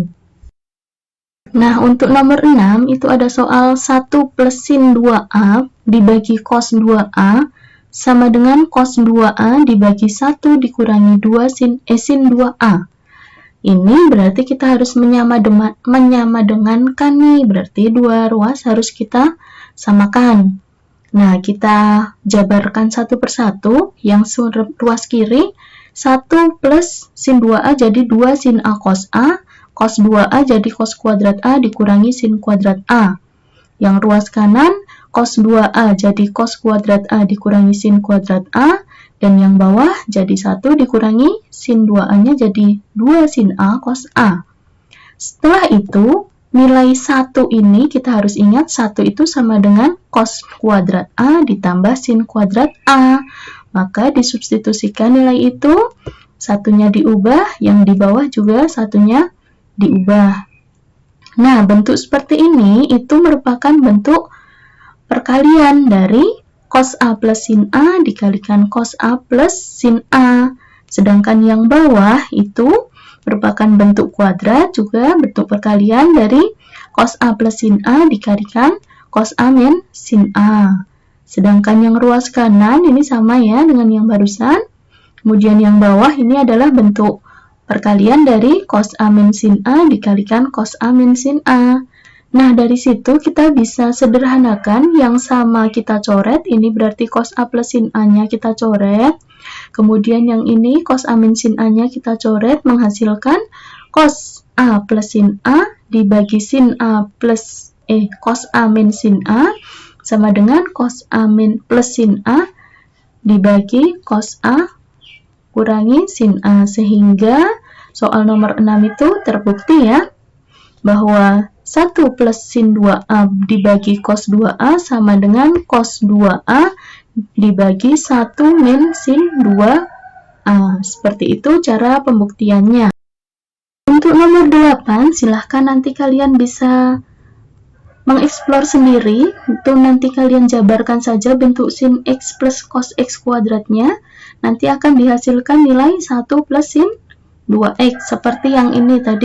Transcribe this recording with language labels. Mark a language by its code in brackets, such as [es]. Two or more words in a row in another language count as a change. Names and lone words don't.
[id] Nah, untuk nomor 6 itu ada soal 1 plus sin 2A dibagi cos 2A sama dengan cos 2A dibagi 1 dikurangi 2 sin 2A. Ini berarti kita harus menyamadengankan nih, berarti dua ruas harus kita samakan. Nah, kita jabarkan satu persatu. Yang ruas kiri 1 plus sin 2A jadi 2 sin A cos A, cos 2A jadi cos kuadrat A dikurangi sin kuadrat A. Yang ruas kanan cos 2A jadi cos kuadrat A dikurangi sin kuadrat A, dan yang bawah jadi 1 dikurangi sin 2A-nya jadi 2 sin A cos A. Setelah itu, nilai 1 ini kita harus ingat 1 itu sama dengan cos kuadrat A ditambah sin kuadrat A. Maka disubstitusikan nilai itu, satunya diubah, yang di bawah juga satunya diubah. Nah, bentuk seperti ini itu merupakan bentuk perkalian dari cos A plus sin A dikalikan cos A plus sin A. Sedangkan yang bawah itu merupakan bentuk kuadrat, juga bentuk perkalian dari cos A plus sin A dikalikan cos A min sin A. Sedangkan yang ruas kanan ini sama ya dengan yang barusan. Kemudian yang bawah ini adalah bentuk perkalian dari cos A min sin A dikalikan cos A min sin A. Nah, dari situ kita bisa sederhanakan yang sama kita coret, ini berarti cos A plus sin A-nya kita coret. Kemudian yang ini cos A min sin A-nya kita coret, menghasilkan cos A plus sin A dibagi sin A plus cos A min sin A sama dengan cos A min plus sin A dibagi cos A kurangi sin A. Sehingga soal nomor 6 itu terbukti ya, bahwa 1 plus sin 2A dibagi cos 2A sama dengan cos 2A dibagi 1 min sin 2A. Seperti itu cara pembuktiannya. Untuk nomor 8, silahkan nanti kalian bisa mengeksplor sendiri. Itu nanti kalian jabarkan saja bentuk sin X plus cos X kuadratnya. Nanti akan dihasilkan nilai 1 plus sin 2X seperti yang ini tadi.